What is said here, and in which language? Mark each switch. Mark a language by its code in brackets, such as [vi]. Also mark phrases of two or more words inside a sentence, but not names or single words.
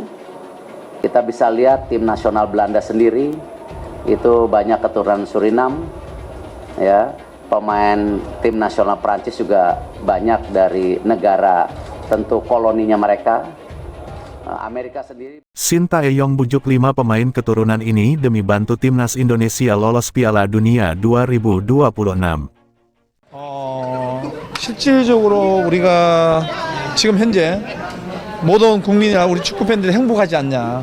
[id] Kita bisa lihat tim nasional Belanda sendiri, itu banyak keturunan Suriname, ya. Pemain tim nasional Prancis juga banyak dari negara tentu koloninya mereka. Amerika sendiri. Shin Tae-yong bujuk 5 pemain keturunan ini demi bantu timnas Indonesia lolos Piala Dunia 2026. [ko] 실질적으로 우리가 지금 현재 모든 국민이나 우리 축구 팬들이 행복하지 않냐.